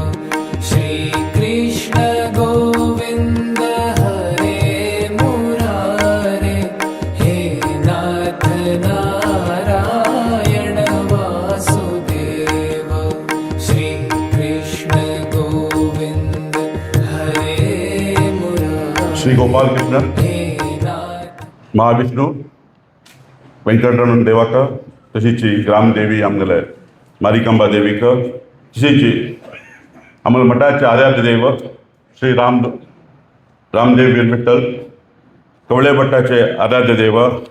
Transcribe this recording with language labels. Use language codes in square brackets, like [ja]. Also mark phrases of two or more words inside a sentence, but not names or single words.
[sa] श्री कृष्ण गोविंद हरे मुरारे हे नाथ नारायण वासुदेव. श्री कृष्ण गोविंद हरे मुरारे श्री गोपालकृष्ण हे नाथ [kok] महाविष्णू वेंकटरमण देवाक तशीच ग्रामदेवी आमगेले मारिकांबा देवीक तशीच आमगे मठाचे आराध्य देव श्री रामदेव वीरविठ्ठल कवळे भट्टाचे आराध्य देव